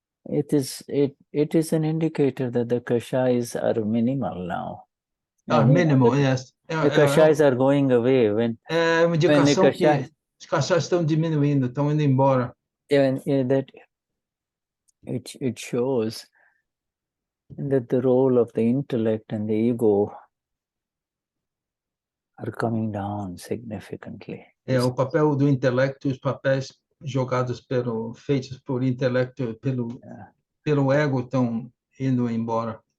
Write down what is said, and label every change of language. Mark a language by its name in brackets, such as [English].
[English] It is an indicator that the kashais are minimal now. Minimal, yes. The kashais are going away. [Portuguese] É uma indicação que os kashais estão diminuindo, estão indo embora. [English] That it shows that the role of the intellect and the ego are coming down significantly. [Portuguese] O papel do intelecto, os papéis feitos por intelecto, pelo ego, estão indo embora.